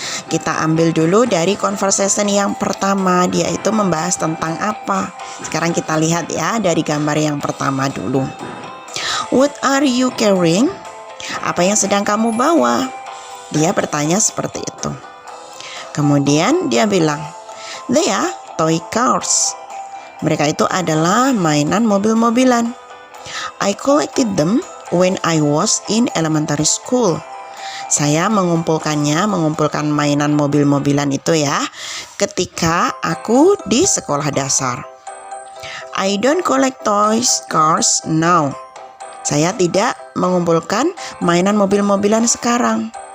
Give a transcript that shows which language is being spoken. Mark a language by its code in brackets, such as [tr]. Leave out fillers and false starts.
[id] Kita ambil dulu dari conversation yang pertama. Dia itu membahas tentang apa? Sekarang kita lihat ya dari gambar yang pertama dulu. [en] What are you carrying? [id] Apa yang sedang kamu bawa? Dia bertanya seperti itu. Kemudian dia bilang, [en] they are toy cars. [id] Mereka itu adalah mainan mobil-mobilan. [en] I collected them when I was in elementary school. [id] Saya mengumpulkan mainan mobil-mobilan itu ya, ketika aku di sekolah dasar. [en] I don't collect toys cars now. [id] Saya tidak mengumpulkan mainan mobil-mobilan sekarang.